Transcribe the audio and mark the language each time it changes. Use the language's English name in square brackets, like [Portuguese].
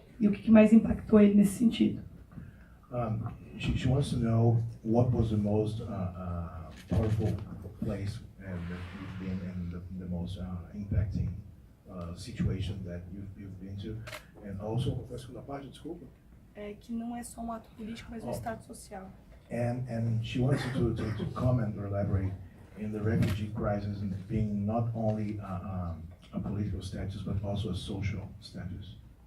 [Portuguese] E o que mais impactou ele nesse sentido? [English] She wants to know what was the most powerful place that you've been and the most impacting situation that you've been to. And also, [Portuguese] a segunda parte, desculpa. Que não é só um ato político, mas um estado social. [English] And she wants you to comment or elaborate in the refugee crisis and being not only a political status but also a social status.